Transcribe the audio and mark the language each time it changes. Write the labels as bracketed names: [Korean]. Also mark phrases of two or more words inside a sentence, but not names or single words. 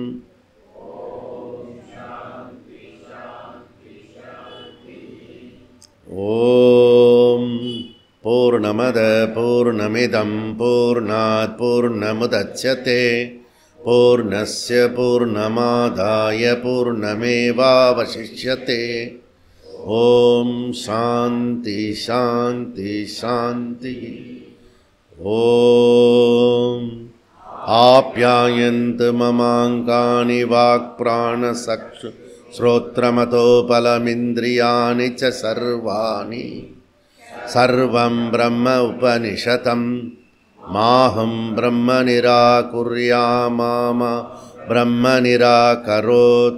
[Sanskrit] ஓம் பூர்ணமத பூர்ணமிதம் பூர்ணாத் பூர்ணமுதச்யதே பூர்ணஸ்ய பூர்ணமாதாய பூர்ணமேவாவசிஷ்யதே. ஓம் சாந்தி சாந்தி சாந்தி. ஓம் ஆப்யாயந்து மமாங்கானி வாக்பிராணசக்ஷு ஸ்ரோத்ரமதோ பலமிந்திரியாணி ச சர்வாணி. சர்வம் பிரம்ம உபனிஷதம் மாஹம் பிரம்ம நிராகுர்யாமாமா பிரம்ம நிராகரோத்.